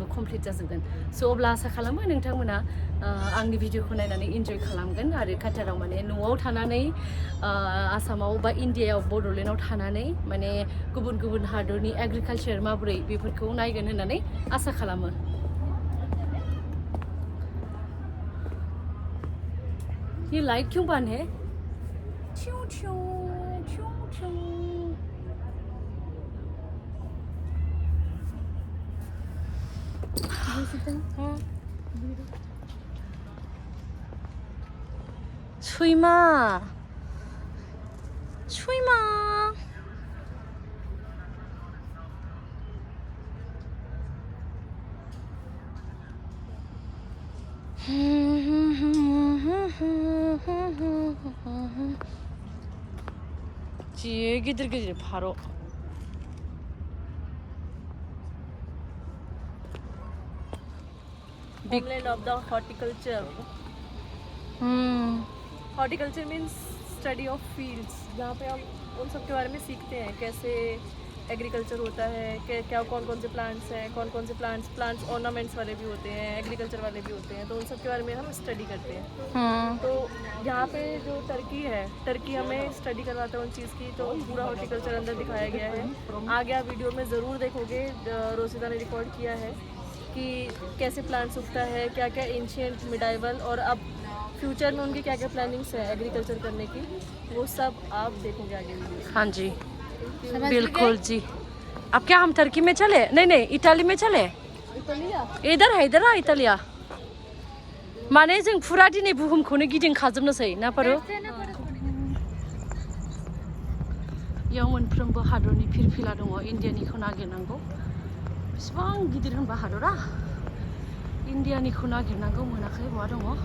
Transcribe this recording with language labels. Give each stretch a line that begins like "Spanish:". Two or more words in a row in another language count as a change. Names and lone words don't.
Bodo: कमप्लिट जाजोबगोन स' अब्ला आसा खालामो नोंथांमोना आंनि भिडिअखौ नायनानै इन्जय खालामगोन आरो काटाराव माने न'आव थानानै आसामाव बा इन्डियायाव बड'लेण्डआव थानानै माने गुबुन गुबुन हादरनि एग्रिकालचार माबोरै बेफोरखौ नायगोन होननानै आसा खालामो
Hindi: ये लाइट क्यों बंद है छ्यूं छ्यूं छ्यूं छ्यूं सुइमा
Bodo: सुइमा जि गिदिर गिदिर फारौ
English: Homeland of the horticulture. Horticulture means study of fields.
Hindi: जहाँ पे हम उन सब के बारे में सीखते हैं कैसे एग्रीकल्चर होता है क्या कौन कौन से प्लांट्स हैं कौन कौन से प्लांट्स ऑर्नामेंट्स वाले भी होते हैं एग्रीकल्चर वाले भी होते हैं तो उन सब के बारे में हम स्टडी करते हैं तो यहाँ पे जो टर्की हमें स्टडी करवाता है उन चीज़ की तो पूरा हॉर्टिकल्चर अंदर दिखाया गया है आगे आप वीडियो में ज़रूर देखोगे रोसिता ने रिकॉर्ड किया है कि कैसे प्लांट्स उगता है क्या क्या एंशिएंट मिडाइवल और अब फ्यूचर में उनकी क्या क्या प्लानिंग्स है एग्रीकल्चर करने की वो सब आप देखोगे आगे वीडियो हाँ जी बिल्कुल जी अब क्या हम टर्की में चले नहीं इटाली में चले इधर है
Bodo: इटालिया माने जों फुरा दिनै बुहुमखौनो गिदिंखाजोबनोसै ना पारो याव मोनफ्रोमबो हादरनि फिरफिला दङ इन्डियानिखौ नागिरनांगौ बेसेबां गिदिर होनबा हादरा इन्डियानिखौ नागिरनांगौ मोनाखै बहा दङ